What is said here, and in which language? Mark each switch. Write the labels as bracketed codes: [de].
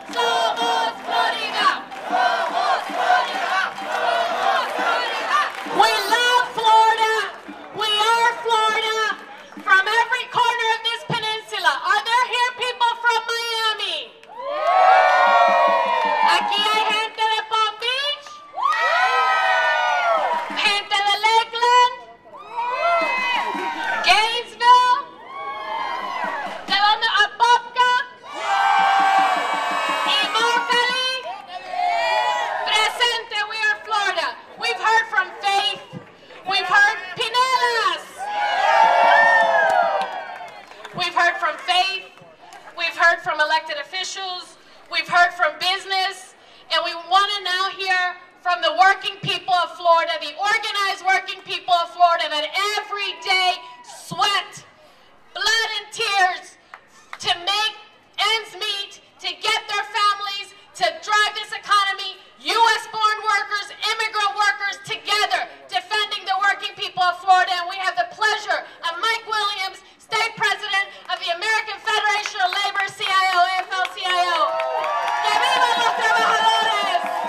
[es] Somos Florida. Somos Florida. Somos Florida. [en] We love Florida. We are Florida. From every corner of this peninsula. Are there here people from Miami? [es] Aquí hay gente de Palm Beach. Gente de Lakeland. Gainesville. ¿De dónde? Apopka. [en] Immokalee. Presente, we are Florida. We've heard from Faith. We've heard Pinellas. We've heard from Faith. We've heard from elected officials. We've heard from business. And we want to now hear from the working people of Florida, the organized working people of Florida that every day sweat, blood and tears to make ends meet, to get their families, to drive this economy, U.S.-born workers, immigrant workers together, defending the working people of Florida. And we have the pleasure of Mike Williams, State President of the American Federation of Labor, CIO, AFL-CIO. [es] ¡Que vivan los trabajadores!